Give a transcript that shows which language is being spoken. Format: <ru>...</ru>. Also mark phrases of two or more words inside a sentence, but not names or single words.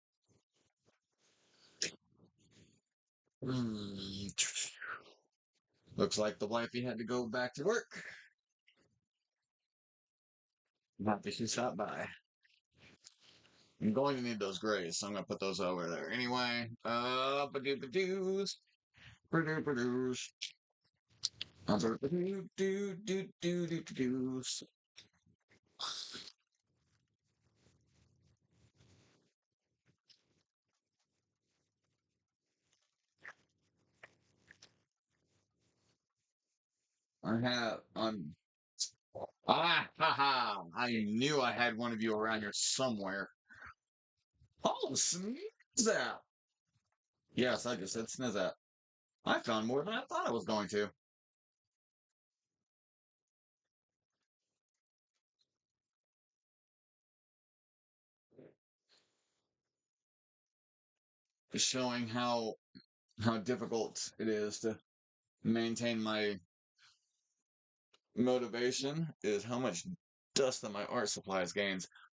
<en>Hmm. Looks like the wifey had to go back to work. I'm happy she stopped by. I'm going to need those grays, so I'm gonna put those over there anyway. Ba-doo-ba-doos. Ba-doo-ba-doos. Do-do-do-do-do-do-doos. Ha ha! I knew I had one of you around here somewhere. Oh, Snizzap! Yes, I just said Snizzap. I found more than I thought I was going to. Showing how difficult it is to maintain my motivation is how much dust that my art supplies gains</en>